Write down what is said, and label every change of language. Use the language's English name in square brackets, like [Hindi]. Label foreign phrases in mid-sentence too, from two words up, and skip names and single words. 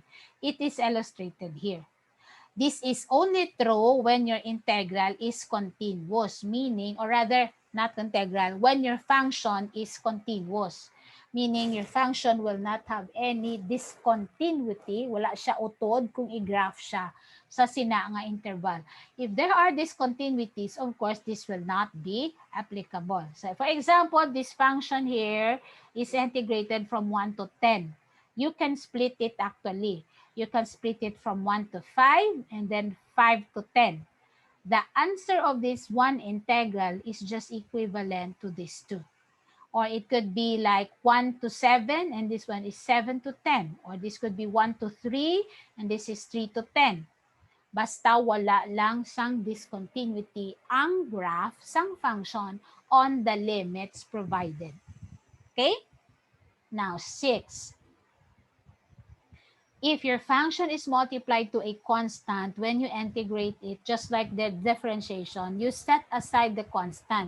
[English] It is illustrated here. This is only true when your integral is continuous, meaning, or rather, not integral, when your function is continuous. Meaning, your function will not have any discontinuity, [Hiligaynon] wala siya utod kung i-graph siya sa sina nga interval. [English] If there are discontinuities, of course, this will not be applicable. So, for example, this function here is integrated from 1 to 10. You can split it actually. You can split it from 1 to 5 and then 5 to 10. The answer of this one integral is just equivalent to these two. Or it could be like 1 to 7 and this one is 7 to 10. Or this could be 1 to 3 and this is 3 to 10. [Hiligaynon] Basta wala lang sang discontinuity ang graph sang function [English] on the limits provided. Okay? Now, 6. If your function is multiplied to a constant, when you integrate it, just like the differentiation, you set aside the constant.